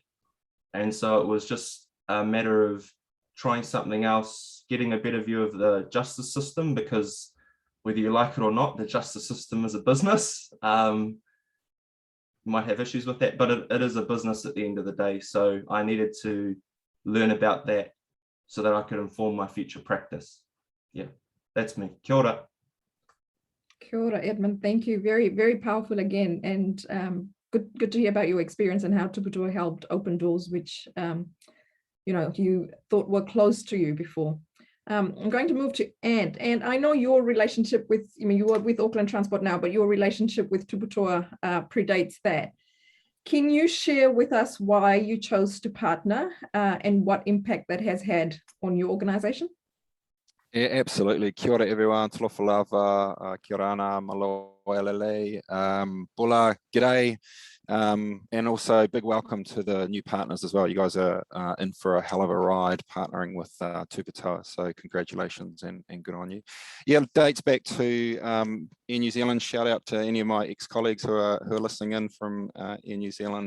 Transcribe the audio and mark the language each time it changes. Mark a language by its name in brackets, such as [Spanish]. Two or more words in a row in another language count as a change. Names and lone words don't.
[English] And so it was just a matter of trying something else, getting a better view of the justice system, because whether you like it or not, the justice system is a business. You might have issues with that, but it is a business at the end of the day. So I needed to learn about that so that I could inform my future practice. Yeah, that's me. [Māori] Kia ora. Kia ora, [English] Edmund. Thank you. Very, very powerful again. And good to hear about your experience and how Tuputoa helped open doors, which, you thought were closed to you before. I'm going to move to Ant. And I know your relationship with, you are with Auckland Transport now, but your relationship with Tuputoa predates that. Can you share with us why you chose to partner and what impact that has had on your organisation? Yeah, absolutely. [Māori] Kia ora everyone, [Samoan] talofa lava, [Rarotongan] kia ora ana, [Tongan] malo elele, [English] bula, g'day. And also big welcome to the new partners as well. You guys are in for a hell of a ride partnering with Tuputoa, so congratulations and good on you. Yeah, dates back to Air New Zealand. Shout out to any of my ex-colleagues who are listening in from Air New Zealand.